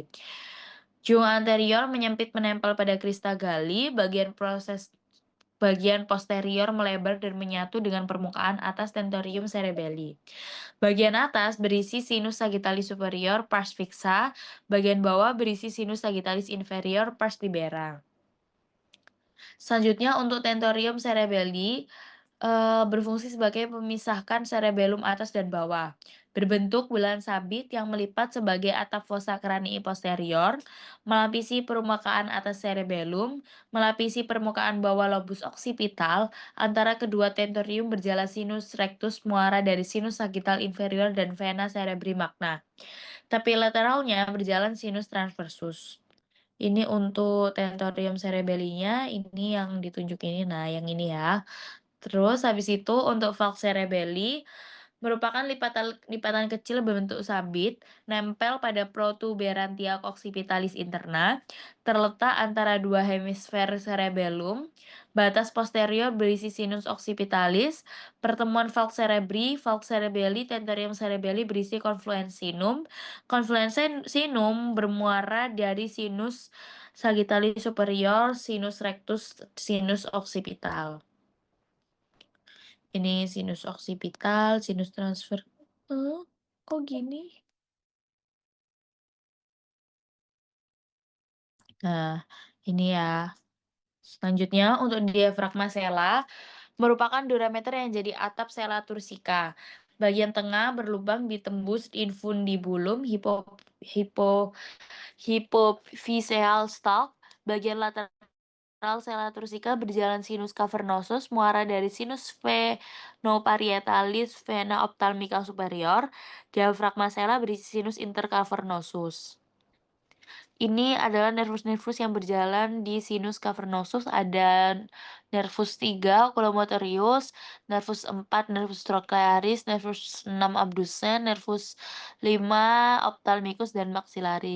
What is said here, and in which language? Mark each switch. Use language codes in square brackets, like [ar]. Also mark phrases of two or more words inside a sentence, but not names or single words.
[id] Jung anterior menyempit menempel pada [la] crista galli, [id] bagian posterior melebar dan menyatu dengan permukaan atas [la] tentorium cerebelli. [id] Bagian atas berisi [la] sinus sagittalis superior pars fixa, [id] bagian bawah berisi [la] sinus sagittalis inferior pars libera. [id] Selanjutnya untuk [la] tentorium cerebelli [id] berfungsi sebagai pemisahkan cerebellum atas dan bawah. Berbentuk bulan sabit yang melipat sebagai atap [la] fossa cranii posterior, [id] melapisi permukaan atas cerebellum, melapisi permukaan bawah [la] lobus occipital, [id] antara kedua tentorium berjalan [la] sinus rectus [id] muara dari [la] sinus sagittal inferior [id] dan [la] vena cerebri magna. [id] Tepi lateralnya berjalan [la] sinus transversus. [id] Ini untuk tentorium cerebellinya, ini yang ditunjuk ini, nah yang ini ya. Terus habis itu untuk [la] falx cerebelli [id] merupakan lipatan kecil berbentuk sabit, nempel pada [la] protuberantia occipitalis interna, [id] terletak antara 2 hemisfer cerebellum, batas posterior berisi [la] sinus occipitalis, [id] pertemuan [la] falx cerebri, falx cerebelli, tentorium cerebelli [id] berisi [la] confluens sinum. Confluens sinum [id] bermuara dari [la] sinus sagittalis superior, sinus rectus, sinus occipital. [id] Ini sinus oksipital, sinus transfer. Kok gini? Nah, ini ya. Selanjutnya untuk diafragma sella merupakan durameter yang jadi atap sella tursika. Bagian tengah berlubang ditembus infundibulum [en] hypophyseal stalk. [id] Bagian lateral sella tursika berjalan [la] sinus cavernosus [id] muara dari [la] sinus venoparietalis vena ophthalmica superior. [id] Diafragma sella berisi [la] sinus intercavernosus. [id] Ini adalah nervus-nervus yang berjalan di [la] sinus cavernosus. [id] Ada nervus 3 oculomotorius, nervus 4 [la] nervus trochlearis, [id] nervus 6 abducens, nervus 5 ophthalmicus dan maxillaris.